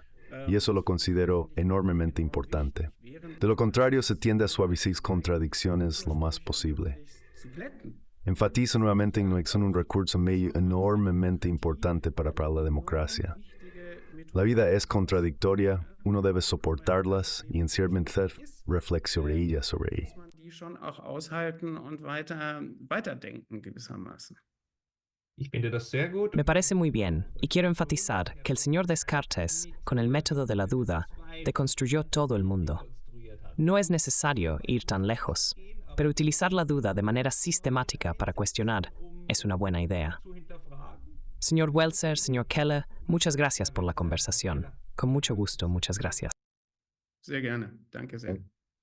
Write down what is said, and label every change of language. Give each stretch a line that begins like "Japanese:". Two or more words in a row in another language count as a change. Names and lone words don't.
Spanish: Y eso lo considero enormemente importante. De lo contrario, se tiende a suavizar contradicciones lo más posible. Enfatizo nuevamente en que son un recurso medio enormemente importante para la democracia. La vida es contradictoria, uno debe soportarlas y en cierta reflexionar sobre ellas.
German: die schon auch aushalten und weiterdenken gewissermaßen. Ich finde das sehr gut.
Spanish: Me parece muy bien, y quiero enfatizar que el señor Descartes, con el método de la duda, deconstruyó todo el mundo. No es necesario ir tan lejos, pero utilizar la duda de manera sistemática para cuestionar es una buena idea. Señor Welser, señor Keller, muchas gracias por la conversación. Con mucho gusto, muchas gracias.
German: Sehr gerne. Danke sehr.